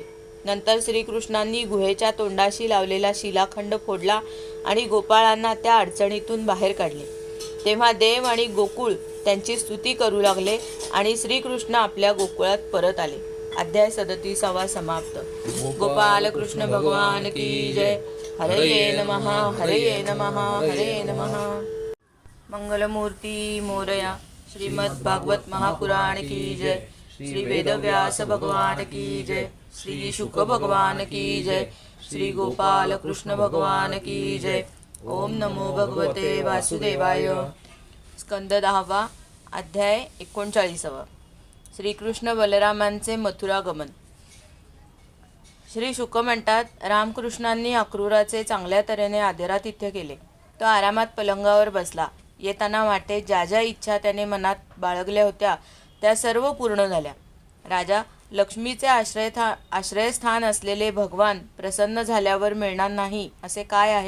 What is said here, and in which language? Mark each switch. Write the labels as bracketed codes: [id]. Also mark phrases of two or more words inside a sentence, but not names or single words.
[mr] नंतर श्रीकृष्णांनी गुहेच्या तोंडाशी लावलेला शिलाखंड फोडला आणि गोपाळांना त्या अडचणीतून बाहेर काढले. तेव्हा देव आणि गोकुळ त्यांची स्तुती करू लागले आणि श्रीकृष्ण आपल्या गोकुळात परत आले. अध्याय 37 समाप्त. [hi] गोपाल कृष्ण भगवान की जय. [sa] हरये नमः हरये नमः हरये नमः. [mr] मंगलमूर्ती मोरया. [hi] श्रीमद् भागवत महापुराण की जय. श्री वेदव्यास भगवान की जय. श्री शुक भगवान की जय. श्री गोपाल कृष्ण भगवान की जय. [sa] ओम नमो भगवते वासुदेवाय. [mr] स्कंद 10 अध्याय 39. श्रीकृष्ण बलरामांचे मथुरागमन. श्री शुक म्हणतात, रामकृष्णांनी अक्रूराचे चांगल्या तऱ्हेने आदरातिथ्य केले. तो आरामात पलंगावर बसला. येताना वाटेत ज्या ज्या इच्छा त्याने मनात बाळगल्या होत्या त्या सर्व पूर्ण झाल्या. राजा, लक्ष्मीचे आश्रयस्थान असलेले भगवान प्रसन्न झाल्यावर मिळणार नाही असे काय आहे?